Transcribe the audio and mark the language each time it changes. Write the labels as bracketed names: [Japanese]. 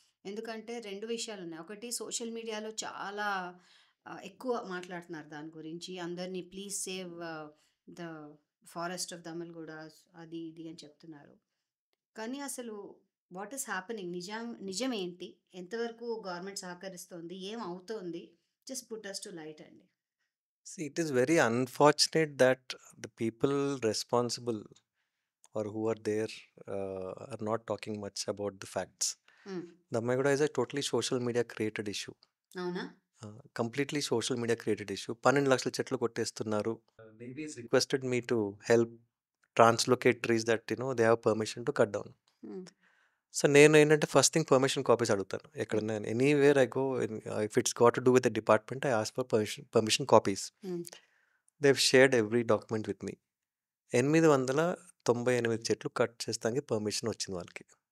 [Telugu] ఎందుకంటే 2 విషయాలు ఉన్నాయి. ఒకటి, సోషల్ మీడియాలో చాలా ఎక్కువ మాట్లాడుతున్నారు దాని గురించి, అందరినీ [English] please save the forest of Dammilguda [Telugu] అది ఇది అని చెప్తున్నారు. కానీ అసలు వాట్ ఈస్ హ్యాపెనింగ్, నిజం ఏంటి, ఎంతవరకు గవర్నమెంట్ సహకరిస్తుంది, ఏం అవుతోంది, [English] just put us to light [Telugu] అండి. [English] See, it is very unfortunate that the people responsible or who are there are not talking much about the facts. Dammaiguda is a totally social media created issue. [Telugu] అవునా? [English] Completely social media created issue. [Telugu] 12 లక్షల చెట్లు కొట్టేస్తున్నారు. [English] Navy has requested me to help translocate trees that they have permission to cut down. [Telugu] So నేను ఏంటంటే first thing permission copies అడుగుతాను. [English] ఎక్కడన్నా anywhere I go, if it's got to do with the department, I ask for permission copies. They have shared every document with me. [Telugu] 898 చెట్లు cut చేస్తానికి permission వచ్చింది వాళ్ళకి.